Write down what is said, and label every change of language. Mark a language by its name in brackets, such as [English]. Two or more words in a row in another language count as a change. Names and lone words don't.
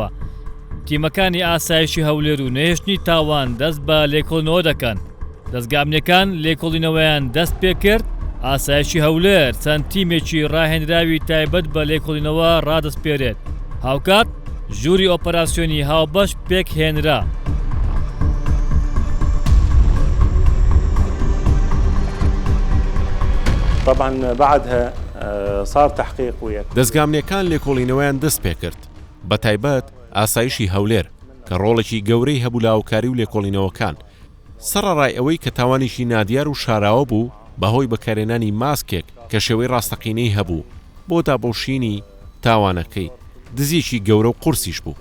[Central Kurdish] تیمەکانی ئاسایشی هەولێر و نێشتنی تاوان دەست بە لێکۆڵینەوە دەکەن. دەستگامنەکان لێکۆڵینەوەیان دەست پێ کرد. ئاسایشی هەولێر چەند تیمێکی ڕاهێنراوی تایبەت بە لێکۆڵینەوە ڕادەسپێرێت. هاوکات ژووری ئۆپەراسیۆنی هاوبەش پێک هێنرا. [Arabic] طبعا بعدها صار تحقيق ويا [Central Kurdish] دەستگامنیەکان لێکۆڵینەوەیان دەست پێ کرد، بە تایبەت ئاسایشی هەولێر کە ڕۆڵێکی گەورەی هەبوو لە هاوکاری و لێکۆڵینەوەکان. سەرەڕای ئەوەی کە تاوانیشی نادیار و شاراوە بوو بەهۆی بەکارهێنانی ماسکێک کە شێوەی ڕاستەقینەی هەبوو بۆ دابۆشینی تاوانەکەی، دزیێکی گەورە و قورسیش بوو.